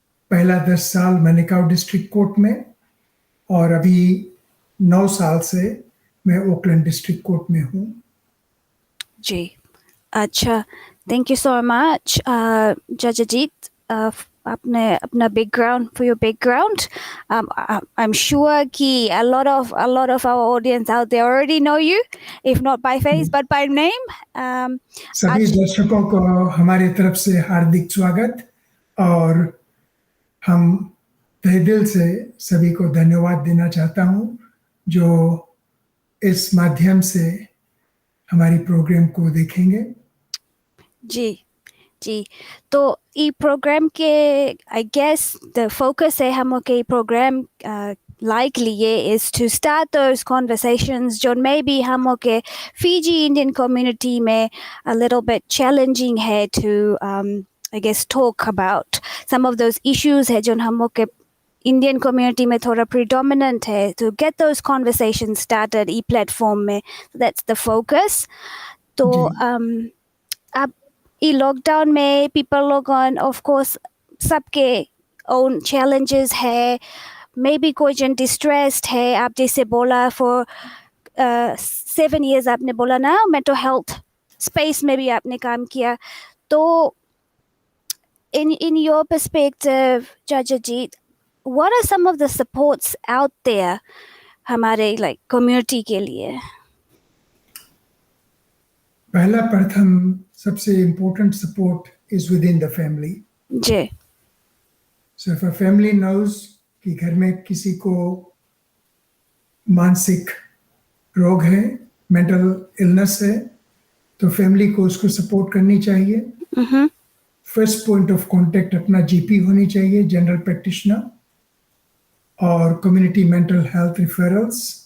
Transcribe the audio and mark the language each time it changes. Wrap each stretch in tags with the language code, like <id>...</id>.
<hi>पहला 10 साल मैनिकाउ district court में और अभी 9 साल से मैं ओकलैंड डिस्ट्रिक्ट कोर्ट में हूँ। जी, अच्छा,</hi> <en>thank you so much जज अजीत,</en> <hi>आपने अपना</hi> <en>background for your background. I'm sure</en> <hi>कि</hi> <en>a lot of our audience out there already know you, if not by face but by name.</en> <hi>सभी दर्शकों को हमारे तरफ से हार्दिक स्वागत और हम तहे दिल से सभी को धन्यवाद देना चाहता हूँ जो इस माध्यम से हमारी प्रोग्राम को देखेंगे। जी, तो ई प्रोग्राम के</hi> <en>I guess the focus</en> <hi>है हम के programme</hi> <en>likely is to start those conversations जो maybe हम के Fiji Indian community में a little bit challenging है to I guess talk about some of those issues</en> <hi>है जो हम के</hi> <en>Indian community</en> <hi>में थोड़ा</hi> <en>predominant है, to get those conversations started ई platform में. So that's the focus.</en> <hi>तो अब ई लॉकडाउन में people लोग</hi> <en>on of course</en> <hi>सबके</hi> <en>own challenges</en> <hi>है, maybe कोई जन distressed है, आप जैसे बोला</hi> <en>for 7 years</en> <hi>आपने बोला ना</hi> <en>mental health space</en> <hi>में भी आपने काम किया।</hi> <en>तो in your perspective, Judge Ajit, what are some of the supports out there</en> <hi>हमारे</hi> <en>like community</en> <hi>के लिए? पहला प्रथम सबसे</hi> <en>important support is within the family.</en> <hi>Ji.</hi> <en>So if a family knows</en> <hi>कि घर में किसी को मानसिक रोग है,</hi> <en>mental illness</en> <hi>है, तो family को उसको support करनी चाहिए।</hi> <en>first point of contact अपना GP</en> <hi>होनी चाहिए,</hi> <en>General practitioner और community mental health referrals.</en>